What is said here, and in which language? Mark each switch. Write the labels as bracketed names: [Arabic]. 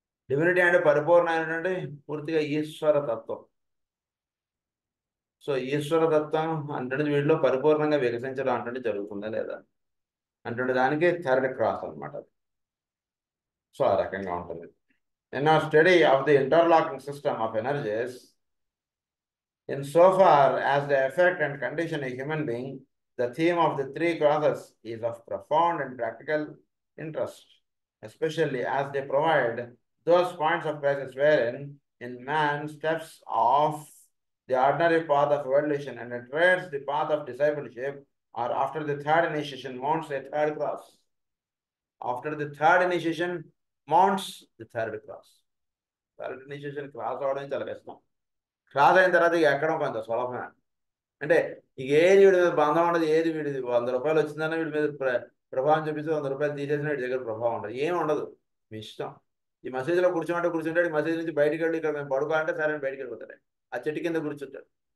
[Telugu] Divinity అంటే పరిపూర్ణమైనటువంటి పూర్తిగా ఈశ్వర తత్వం. సో ఈశ్వరదత్తం అంటే వీటిలో పరిపూర్ణంగా వికసించడం అంటే జరుగుతుందా లేదా అంటే దానికి థర్డ్ క్రాస్ అనమాట. సో ఆ రకంగా ఉంటుంది. [English] In our study of the interlocking system of energies, insofar as they affect and condition a human being, the theme of the three crosses is of profound and practical interest, especially as they provide those points of crisis wherein in man steps off the ordinary path of evolution and treads the path of discipleship, or after the third initiation mounts a third cross. After the third initiation mounts the third cross. Third initiation cross [Telugu] అవడం చాలా కష్టం. Cross అయిన తర్వాత ఇక ఎక్కడం కొంత సులభమే. అంటే ఇక ఏది వీడి మీద బంధం ఉండదు, ఏది వీడిది 100 రూపాయలు వచ్చిందన్న వీడి మీద ప్రభావం చూపిస్తే 100 రూపాయలు తీసేసిన వీడి దగ్గర ప్రభావం ఉండదు, ఏమి ఉండదు, మీ ఇష్టం. ఈ మసీదులో కూర్చుంటాడు, ఈ మసీదు నుంచి బయటికి వెళ్ళి ఇక్కడ మేము పడుకోవాలంటే సరే అని బయటికి వెళ్ళిపోతాడు, ఆ చెట్టు కింద కూర్చుంటాడు.